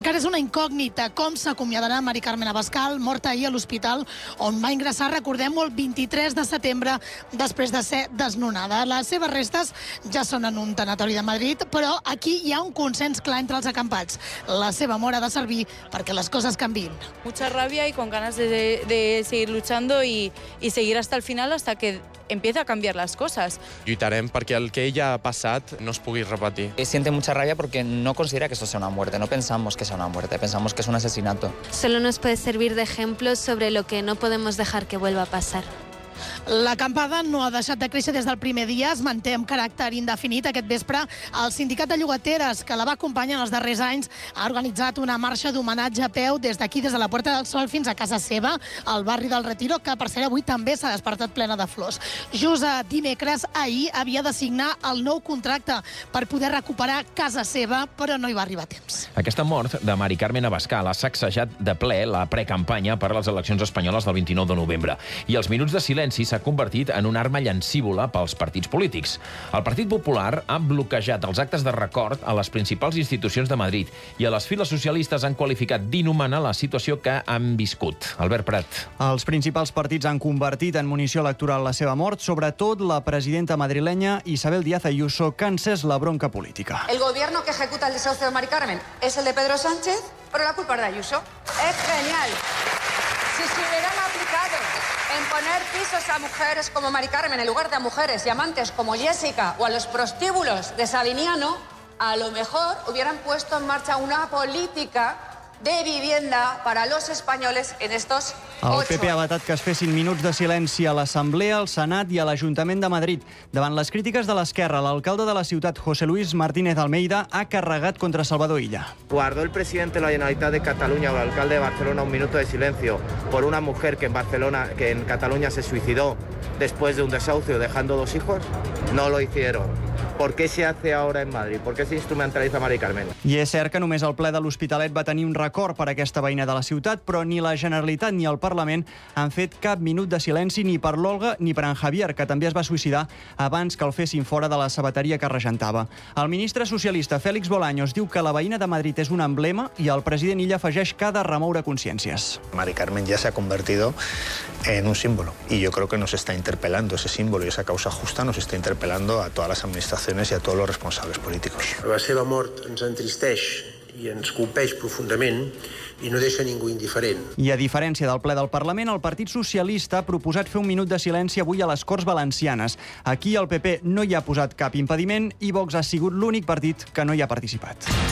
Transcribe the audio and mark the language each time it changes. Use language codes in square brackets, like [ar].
[ca] és una incògnita com s'acomiadarà Mari Carmen Abascal, morta ahir a l'hospital, on va ingressar, recordem-ho, el 23 de setembre, després de ser desnonada. Les seves restes ja són en un tanatori de Madrid, però aquí hi ha un consens clar entre els acampats. La seva mort ha de servir perquè les coses canvien. [es] Mucha rabia y con ganas de seguir luchando y seguir hasta el final, hasta que empieza a cambiar las cosas. [ca] Lluitarem perquè el que ella ha passat no es pugui repetir. [es] Siente mucha rabia porque no considera que esto sea una muerte, no pensamos que sea una muerte, pensamos que es un asesinato. Solo nos puede servir de ejemplo sobre lo que no podemos dejar que vuelva a pasar. [ca] L'acampada no ha deixat de créixer des del primer dia. Es manté amb caràcter indefinit aquest vespre. El sindicat de llogateres, que la va acompanyar en els darrers anys, ha organitzat una marxa d'homenatge a peu des d'aquí, des de la Puerta del Sol, fins a casa seva, al barri del Retiro, que per cert avui també s'ha despertat plena de flors. Just a dimecres, ahir, havia de signar el nou contracte per poder recuperar casa seva, però no hi va arribar a temps. Aquesta mort de Mari Carmen Abascal ha sacsejat de ple la precampanya per a les eleccions espanyoles del 29 de novembre. I els minuts de silenci s'ha convertit en una arma llancívola pels partits polítics. El Partit Popular ha bloquejat els actes de record a les principals institucions de Madrid i a les files socialistes han qualificat d'inhumana la situació que han viscut. Albert Prat. Els principals partits han convertit en munició electoral la seva mort, sobretot la presidenta madrilenya Isabel Díaz Ayuso, que encès la bronca política. [es] El gobierno que ejecuta el desahucio de Mari Carmen es el de Pedro Sánchez, pero la culpa es de Ayuso. Es genial. Si se hubieran aplicado en poner pisos a mujeres como Mari Carmen en lugar de a mujeres y amantes como Jessica o a los prostíbulos de Sabiniano, a lo mejor hubieran puesto en marcha una política de vivienda para los españoles en estos 8 años. [ca] El PP ha vetat que es fessin minuts de silenci a l'Assemblea, al Senat i a l'Ajuntament de Madrid. Davant les crítiques de l'esquerra, l'alcalde de la ciutat, José Luis Martínez Almeida, ha carregat contra Salvador Illa. [es] Guardó el presidente de la Generalitat de Cataluña o el alcalde de Barcelona un minuto de silencio por una mujer que en Barcelona, que en Cataluña se suicidó después de un desahucio dejando dos hijos? No lo hicieron. ¿Por qué se hace ahora en Madrid? ¿Por qué se instrumentaliza Mari Carmen? [ca] I és cert que només el ple de l'Hospitalet va tenir un record per aquesta veïna de la ciutat, però ni la Generalitat ni el Parlament han fet cap minut de silenci ni per l'Olga ni per en Javier, que també es va suïcidar abans que el fessin fora de la sabateria que regentava. El ministre socialista Félix Bolaños diu que la veïna de Madrid és un emblema i el president Illa afegeix que ha de remoure consciències. [es] Mari Carmen [ca] ja s'ha [es] convertido en un símbolo y yo creo que nos está interpelando ese símbolo y esa causa justa nos está interpelando a todas las administraciones y a todos los responsables políticos. [ca] La seva mort ens entristeix i ens colpeix profundament i no deixa ningú indiferent. I a diferència del ple del Parlament, el Partit Socialista ha proposat fer un minut de silenci avui a les Corts Valencianes. Aquí el PP no hi ha posat cap impediment i Vox ha sigut l'únic partit que no hi ha participat.